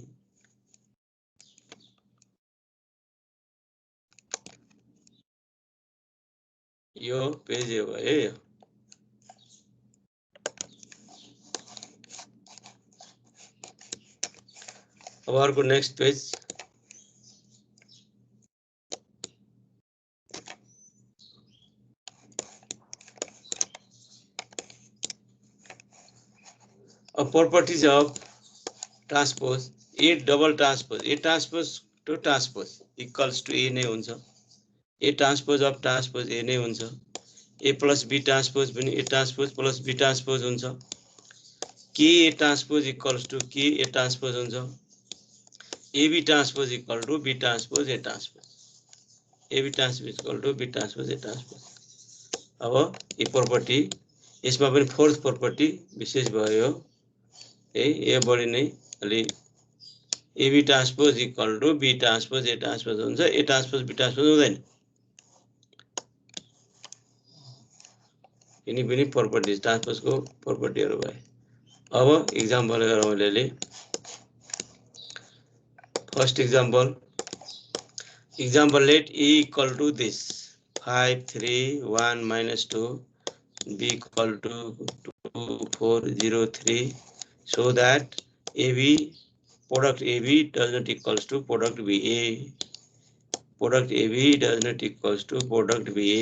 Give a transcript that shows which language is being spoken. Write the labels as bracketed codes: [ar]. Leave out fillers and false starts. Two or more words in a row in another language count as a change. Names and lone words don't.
[ne] यो पेज हो है। अब अर्को [en] next page. properties of transpose A double transpose A transpose to transpose equals to A [ne] नै हुन्छ। [en] A transpose of transpose A [ne] नै हुन्छ। [en] A plus B transpose पनि A transpose plus B transpose हुन्छ। k A transpose equals to k A transpose हुन्छ। A B transpose equal to B transpose A transpose. A B transpose equal to B transpose A transpose. [ne] अब ये प्रॉपर्टी यसमा पनि [en] fourth property [ne] विशेष भयो है। ए बढी नै अलि [en] A B transpose equal to B transpose A transpose हुन्छ। A transpose B transpose हुँदैन। [ne] यिनी पनि [en] property transpose [ne] को प्रॉपर्टीहरु भए। अब एग्जाम्पल गरौँ अलिअलि। [en] first example let A equal to this 5 3 1 minus 2 b equal to 2 4 0 3 so that AB product AB does not equals to product BA product AB does not equals to product BA.